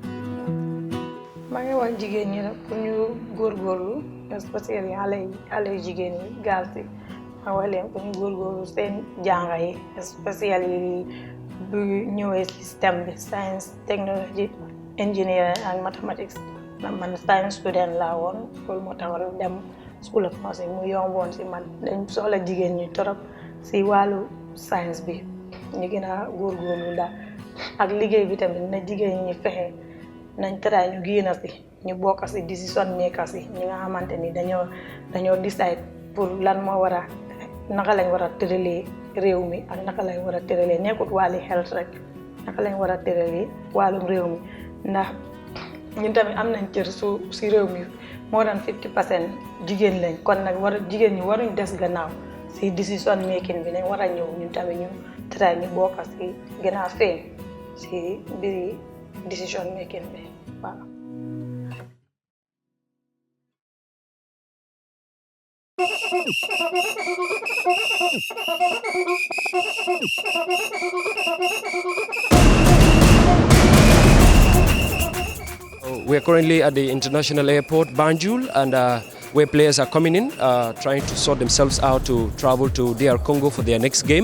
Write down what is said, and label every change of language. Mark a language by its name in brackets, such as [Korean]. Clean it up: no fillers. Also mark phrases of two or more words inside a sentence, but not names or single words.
[Wolof] maa ngi wax jigéen ñi rek pour ñu góorgóorlu spécialement xale yu jigéen yi gaal si ma wax leen pour ñu góorgóorlu seen jànga yi spécial yi bu ñëwee système bi [English] science technology engineering [Wolof] ak [English] mathematics [Wolof] man [English] science student [Wolof] laa woon loolu moo tax dem [English] school of nursing [Wolof] mu yomboon si man dañ soxla jigéen ñi torop si wàllu science bi ñu gën a góorgóorlu daal ak liggéey bi tamit na jigéen ñi fexe nañ tëraay ñu génn si ñu bokk si [English] decision maker [Wolof] si ñi nga xamante ni dañoo decide pour lan moo war a naka lañ war a tëralee réew mi ak naka lañ war a tëralee nekkut wàllu health rek naka lañ war a tëralee wàllum réew mi ndax ñun tamit am nañ cër si réew mi moo daan 50% jigéen lañ kon nag jigéen ñi waruñ des gannaaw si [English] decision making [Wolof] bi nañ war a ñëw ñun tamit ñu tëraay ñu bokk si gën a feeñ si mbiri [English] decision making [Wolof] bi waaw. [English] We're currently at the international airport, Banjul, and where players are coming in, trying to sort themselves out to travel to DR Congo for their next game.